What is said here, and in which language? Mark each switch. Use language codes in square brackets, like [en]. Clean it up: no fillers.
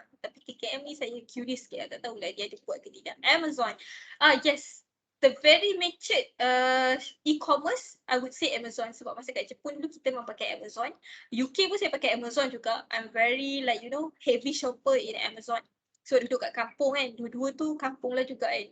[ms] Tapi KKM ni saya curious sikit, tak tahulah dia ada buat ke tidak. [en] Amazon, yes, the very matured e-commerce, I would say Amazon. [ms] Sebab masa kat Jepun dulu kita memang pakai Amazon. UK pun saya pakai Amazon juga. [en] I'm very like heavy shopper in Amazon. [ms] So duduk kat kampung kan, dua-dua tu kampung lah juga kan.